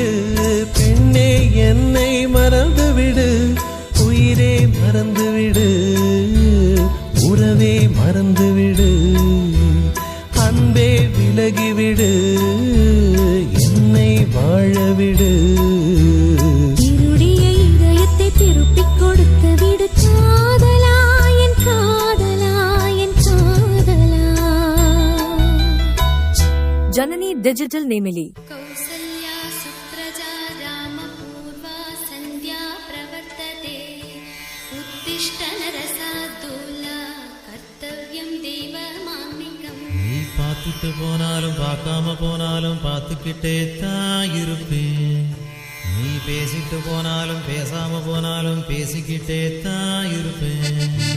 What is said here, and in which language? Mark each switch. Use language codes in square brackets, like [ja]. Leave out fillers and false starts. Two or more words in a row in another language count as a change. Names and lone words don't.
[ta] பெண்ணே என்னை மறந்துவிடு, உயிரே மறந்துவிடு, உறவே மறந்துவிடு, அன்பே விலகிவிடு, என்னை வாழவிடு. இருடிய இதயத்தை திருப்பிக் கொடுத்து விடு காதலா, என் காதலா, என் காதலா. जननी डिजिटल नेमिली. [sa] कौसल्या सुप्रजा रामपूर्वा सन्ध्या प्रवर्तते उत्तिष्ठ नरसार्दूला कर्तव्यं देवमान्निकम्. [ta] நீ பார்த்துட்டு போனாலும் பார்க்காம போனாலும் பார்த்துக்கிட்டே தான் இருப்பேன். நீ பேசிட்டு போனாலும் பேசாம போனாலும் பேசிக்கிட்டே தான் இருப்பேன்.